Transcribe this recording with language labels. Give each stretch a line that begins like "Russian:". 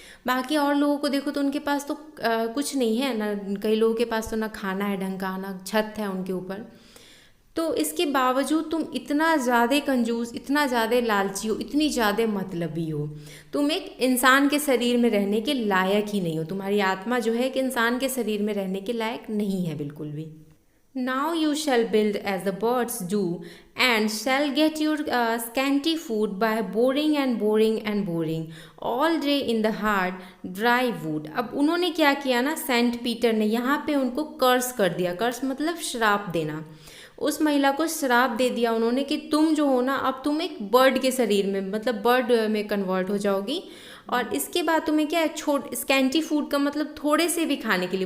Hindi: बाकी और लोगों को देखो तो उनके पास तो कुछ नहीं है ना, कई लोगों के पास तो ना खाना है ढंग का, ना छत है उनके ऊपर। तो इसके बावजूद तुम इतना ज़्यादा कंजूस, इतना ज़्यादा लालची हो, इतनी ज़्यादा मतलबी हो, तुम एक इंसान के शरीर में रहने के लायक ही नहीं हो। तुम्हारी आत्मा जो है एक इंसान के शरीर में रहने के लायक नहीं है बिल्कुल भी।
English: Now you shall build as the birds do, and shall get your scanty food by boring and boring and boring all day in the hard dry wood.
Hindi: अब उन्होंने क्या किया ना, सेंट पीटर ने यहाँ पे उनको कर्स कर दिया। कर्स मतलब श्राप देना। उस महिला को श्राप दे दिया उन्होंने कि तुम जो हो ना, अब तुम एक बर्ड के शरीर में, मतलब बर्ड में कन्वर्ट हो जाओगी, और इसके बाद तुम्हें क्या है, स्कैंटी फूड का मतलब थोड़े से भी खाने के लिए।